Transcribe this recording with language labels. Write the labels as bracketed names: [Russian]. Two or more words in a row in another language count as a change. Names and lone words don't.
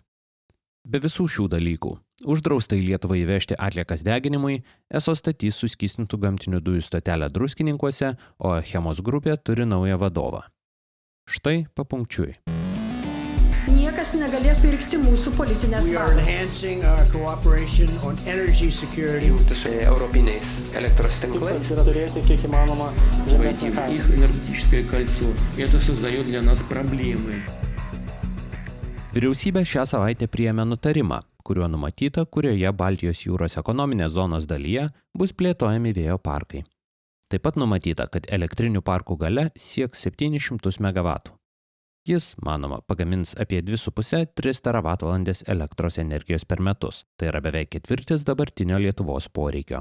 [Lithuanian] Be visų šių dalykų, uždrausta į Lietuvą įvežti atliekas deginimui, ESO statys suskystintų gamtinių dujų stotelę Druskininkuose, o Achemos grupė turi naują vadovą. Štai papunkčiui. Niekas negalės virkti mūsų politinės valios. Jungtis su europiniais elektros tinklais. Tikslas yra turėti kiek įmanoma žemesnę kainą. [Russian] Их энергетическое кольцо. Это создает для нас проблемы. [Lithuanian] Vyriausybė šią savaitę priėmė nutarimą, kuriuo numatyta, kurioje Baltijos jūros ekonominės zonos dalyje bus plėtojami vėjo parkai. Taip pat numatyta, kad elektrinių parkų galia sieks 700 MW. Jis, manoma, pagamins apie 2,5–3 TWh elektros energijos per metus, tai yra beveik ketvirtis dabartinio Lietuvos poreikio.